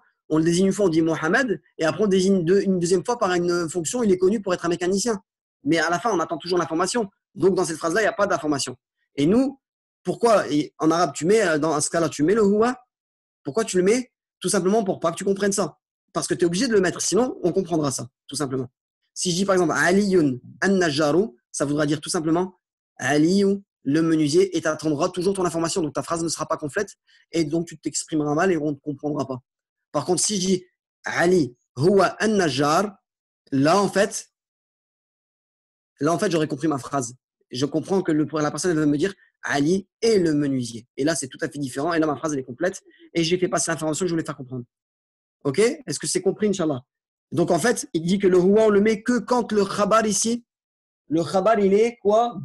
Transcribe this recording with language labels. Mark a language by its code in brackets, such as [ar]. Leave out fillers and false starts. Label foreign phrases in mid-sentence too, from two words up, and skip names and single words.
[fr] On le désigne une fois, on dit Mohamed, et après on désigne une deuxième fois par une fonction, il est connu pour être un mécanicien. Mais à la fin, on attend toujours l'information. Donc, dans cette phrase-là, il n'y a pas d'information. Et nous, pourquoi en arabe, dans ce cas-là, tu mets le huwa? Pourquoi tu le mets? Tout simplement pour pas que tu comprennes ça. Parce que tu es obligé de le mettre. Sinon, on comprendra ça, tout simplement. Si je dis par exemple [ar] علي النجار, [fr] ça voudra dire tout simplement Aliyun, le menuisier, et tu attendras toujours ton information. Donc, ta phrase ne sera pas complète et donc tu t'exprimeras mal et on ne te comprendra pas. Par contre, si je dis [ar] علي هو النجار, [fr] là, en fait, j'aurais compris ma phrase. Je comprends que la personne elle va me dire Ali est le menuisier. Et là, c'est tout à fait différent. Et là, ma phrase, elle est complète. Et j'ai fait passer l'information que je voulais faire comprendre. OK? Est-ce que c'est compris, Inch'Allah? Donc, en fait, il dit que le huwa, on le met que quand le khabar ici, le khabar, il est quoi?